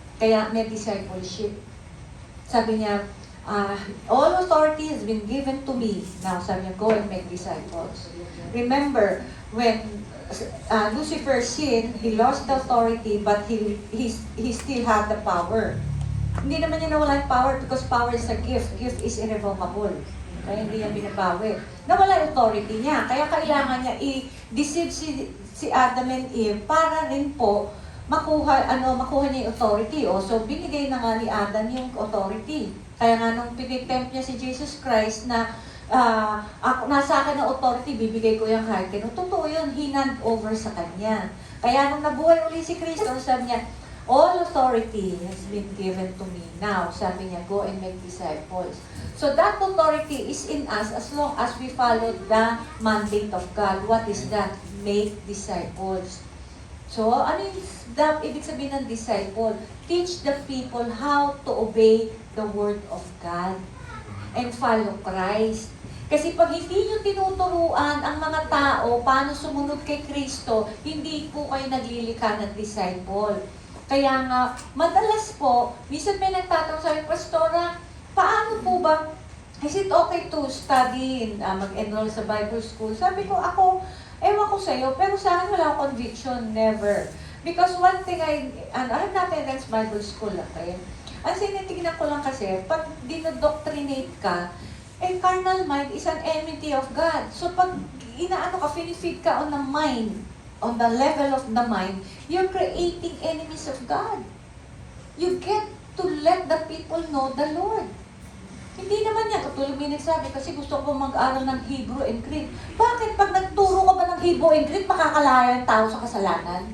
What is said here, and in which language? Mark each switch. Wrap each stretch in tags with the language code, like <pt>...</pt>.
<tl>Kaya may discipleship. Sabi niya,</tl> <en>all authority has been given to me. Now, sabi niya, go and make disciples. Remember, when Lucifer sinned, he lost the authority, but he still had the power.</en> <tl>Hindi naman niya nawala yung power</tl> <en>because power is a gift. Gift is irrevocable.</en> <tl>Kaya hindi niya binabawi. Nawala yung authority niya. Kaya kailangan niya i-deceive si Adam and Eve para rin po makuha niya yung authority. So, binigay na nga ni Adam yung authority. Kaya nga nung pinitempt niya si Jesus Christ na nasa akin ang authority, bibigay ko yung kahit kino. Totoo yun, hinand over sa kanya. Kaya nung nabuhay uli si Kristo, sabi niya,</tl> <en>all authority has been given to me. Now, sabi niya, go and make disciples. So that authority is in us as long as we follow the mandate of God. What is that? Make disciples.</en> <tl>So, ano yung ibig sabihin ng disciple?</tl> <en>Teach the people how to obey the Word of God and follow Christ.</en> <tl>Kasi pag hindi nyo tinuturuan ang mga tao paano sumunod kay Kristo, hindi po kayo naglilikha ng disciple. Kaya nga, madalas po, minsan may nagtatanong sa akin, Pastora, paano po ba,</tl> <en>is it okay to study,</en> <tl>mag-enroll sa Bible school? Sabi ko, ewan ko sa'yo, pero sa akin wala akong conviction, never.</tl> <en>Because one thing I'm not against Bible school, okay?</en> <tl>Ang sinitignan ko lang kasi, pag dinodoctrinate ka,</tl> <en>carnal mind is an enmity of God.</en> <tl>So pag finifeed ka</tl> <en>on the mind, on the level of the mind, you're creating enemies of God. You get to let the people know the Lord.</en> <tl>Hindi naman yan, katulad may nagsabi, kasi gusto ko mag-aral ng Hebrew and Greek. Bakit pag nagturo ka ba ng Hebrew and Greek, makakalaya ang tao sa kasalanan?</tl>